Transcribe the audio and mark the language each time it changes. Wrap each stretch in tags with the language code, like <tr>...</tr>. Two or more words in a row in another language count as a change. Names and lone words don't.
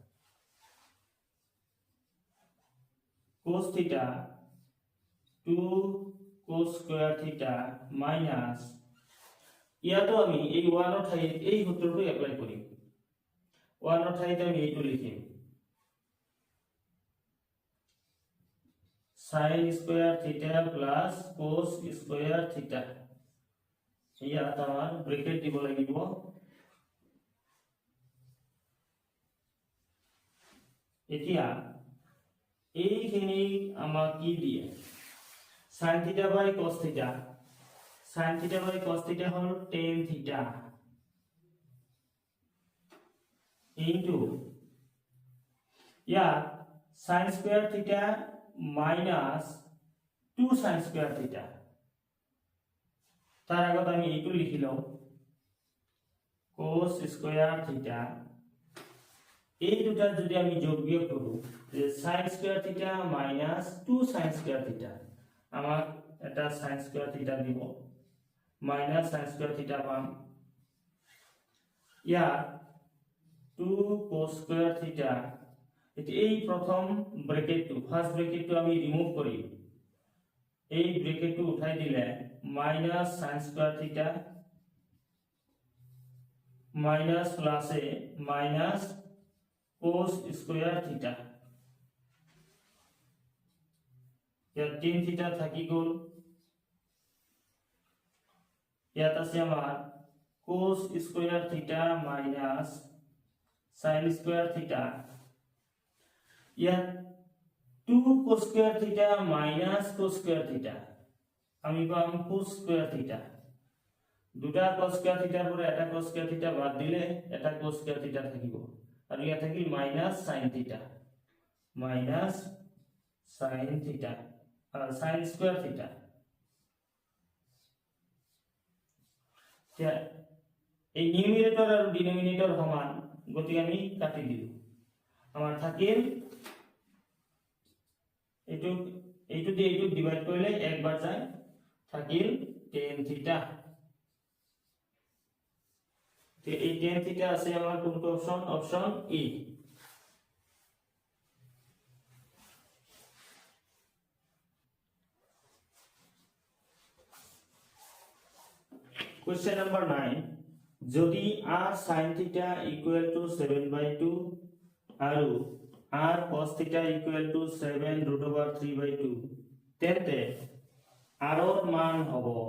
<en>cos theta</en> <as>2</as> <en>cos square theta minus</en> <as>ইয়াতো আমি এই 1 ৰ ঠাইত এই সূত্ৰটো এপ্লাই কৰিম 1 ৰ ঠাইত আমি এইটো লিখিম</as> <en>sin square theta plus cos square theta</en> <as>ইয়াত আমাৰ ব্ৰেকেট দিব লাগিব এতিয়া এইখিনি আমাক কি দিয়ে</as> <en>sin theta by cos theta sin theta by cos theta</en> <as>হল</as> <en>tan theta into या sin square theta minus 2 sin square theta</en> <as>তার আগত আমি এইটো লিখি লও</as> <en>cos square theta</en> <as>এই দুটা যদি আমি যোগ বিয়োগ কৰো যে</as> <en>sin square theta minus 2 sin square theta</en> <as>আমাক এটা</as> <en>sin square theta দিব minus sin square theta পাম</en> <as>ইয়া 2 cos square theta এটি এই প্রথম ব্র্যাকেটটো ফার্স্ট ব্র্যাকেটটো আমি রিমুভ করি এই ব্র্যাকেটটো উঠাই দিলে</as> <en>minus sin square theta minus plus a minus cos square theta ইয়াত tan theta</en> <as>থাকি গল ইয়াত আছে আমার</as> <en>cos square theta minus sin square theta ইয়াত 2 cos square theta minus cos square theta</en> <as>আমি পাম</as> <en>cos square theta দুটা cos square theta</en> <as>এর পরে এটা</as> <en>cos square theta</en> <as>বাদ দিলে এটা</as> <en>cos square theta</en> <as>থাকিব আর ইয়া থাকিল</as> <en>minus sin theta minus sin theta sin square theta</en> <as>এই নিউমারেটর আর ডিনোমিনেটর সমান গতি আমি কাটি দিল আমার থাকিল এইটো দিয়ে এইটো ডিভাইড কৰিলে একবাৰ যায় থাকিল</as> <en>tan theta</en> <as>তো এই</as> <en>tan theta</en> <as>আছে আমার কোনটো অপশন অপশন ই</as> <en>Question number 9 যদি r sin theta equal to 7/2 আৰু r cos theta equal to 7√3/2</en> <as>তেন্তে r ৰ মান হ'ব</as>